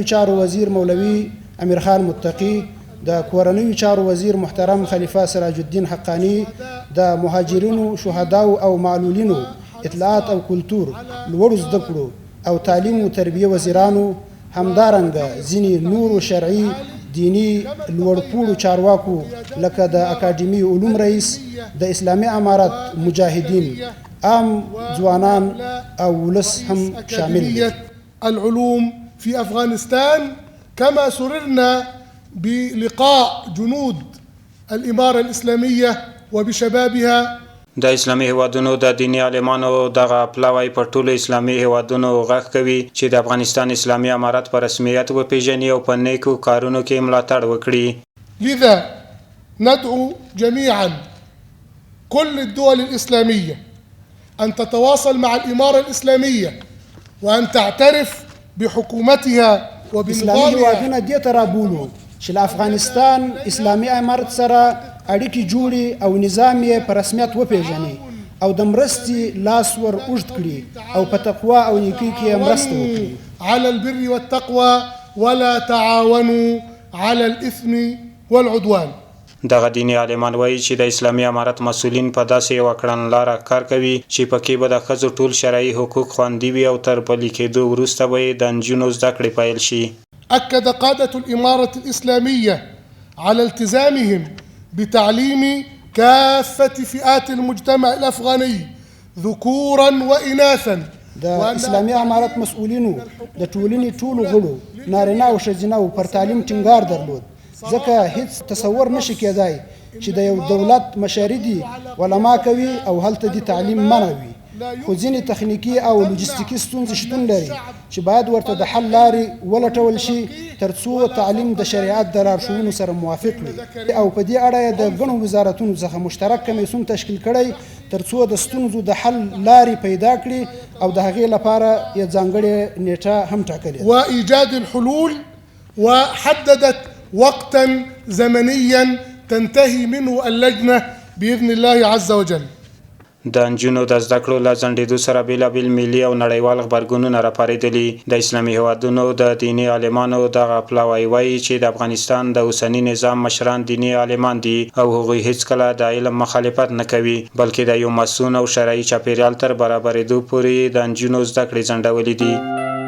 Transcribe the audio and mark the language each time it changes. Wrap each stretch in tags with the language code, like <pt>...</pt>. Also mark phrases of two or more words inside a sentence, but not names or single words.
<ps>چارو وزیر مولوي امیر خان متقي، د کورنیو چارو وزیر محترم خلیفه سراج الدین حقانی، د مهاجرینو شهداو او معلولینو اطلاعات او کلتور، لوړو زده کړو او تعلیم او تربیه وزیرانو، همدارنګه ځینې نورو شرعي دینی لوړپوړو چارواکو لکه د اکاډمي علوم رئیس، د اسلامي امارت مجاهدین، عام ځوانان او ولس هم شامل دي.</ps> <ar>العلوم في افغانستان كما سررنا بلقاء جنود الإمارة الإسلامية وبشبابها.</ar> <ps>د اسلامي هیوادونو د دیني عالمانو دغه پلاوی په ټولو اسلامي هیوادونو غږ کوي چې د افغانستان اسلامي امارت په رسمیت وپیژني او په نیکو کارونو کې ملاتړ وکړي.</ps> <ar>لذا ندعو جميعا كل الدول الإسلامية أن تتواصل مع الإمارة الإسلامية وأن تعترف بحكومتها</ar> <ps>اسلامي هیوادونه دې ته رابولو چې له افغانستان اسلامي امارت سره اړیکې جوړي او نظام یې په رسمیت وپیژني او د مرستې لاس ور اوږد کړي او په تقوا او نیکۍ کې مرسته وکړي.</ps> <ar>على البر والتقوى ولا تعاونوا على الإثم والعدوان.</ar> <ps>دغه دیني عالمان وایي چې د اسلامي امارت مسؤلین په داسې یوه کړنلاره کار کوي چې پکې به د ښځو ټول شرعي حقوق خوندي وي او تر پلي کېدو وروسته به یې د نجونو زده کړې پیل شي.</ps> <ar>أكد قادة الإمارة الإسلامية على التزامهم بتعليم كافة فئات المجتمع الأفغاني ذكورا وإناثا.</ar> <ps>د اسلامي امارت مسؤلینو د ټولنې ټولو غړو نارینه او ښځینه پر تعلیم ټینګار درلود، ځکه هیڅ تصور نشي کېدای چې د یو دولت مشاري دي علما کوي او هلته دي تعلیم منع وي، خو ځینې تخنیکي او لوجستیکي ستونزې شتون لري چې باید ورته د حل لارې ولټول شي تر څو تعلیم د شریعت د لارښوونو سره موافق وي. او په دې اړه یې د ګڼو وزارتونو څخه مشترک کمیسیون تشکیل کړی تر څو د ستونزو د حل لارې پیدا کړي او د هغې لپاره یې ځانګړې نیټه هم ټاکلې.</ps> <ar>وإيجاد الحلول وحددت وقتا زمنيا تنتهي منه اللجنة بإذن الله عز وجل.</ar> <ps>د نجونو د زده کړو له ځنډېدو سره بېلابېل ملي او نړیوال غبرګونونه راپارېدلي. د اسلامي هیوادونو د دیني عالمانو دغه پلاوی وایي چې د افغانستان د اوسني نظام مشران دیني عالمان دي او هغوی هیڅکله د علم مخالفت نه کوي بلکې د یو مسون او شرعي چاپېریال تر برابرېدو پورې د نجونو زده کړې ځنډولې دي.</ps>